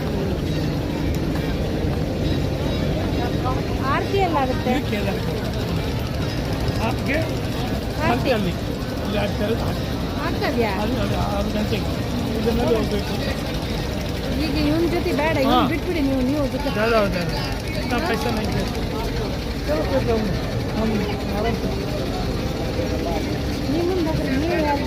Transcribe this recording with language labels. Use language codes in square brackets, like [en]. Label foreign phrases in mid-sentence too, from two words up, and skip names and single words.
[kn] ಆರತಿ ಎಲ್ಲ ಆಗುತ್ತೆ. [hi] आपके [kn] ಆರತಿ ಅಲ್ಲಿ ಇಲ್ಲಿ ಆಗ್ತಾರೆ ಆಗ್ತದ್ಯಾ? ಅಲ್ಲಿ 6 ಗಂಟೆಗೆ ಇದನ್ನೆಲ್ಲ ಹೋಗ್ಬೇಕು. ಈಗ ಇವನ್ ಜೊತೆ ಬೇಡ, ಇವನ್ ಬಿಟ್ಬಿಡಿ ನೀವು ನೀವು ಜೊತೆ. [hi] ज़्यादा हो जाएगा इतना पैसा नहीं है चलो फिर हम आराम से [kn] ನೀವು ಮುಂದೆ ಹೋಗ್ರಿ, ನೀವು ಯಾರು?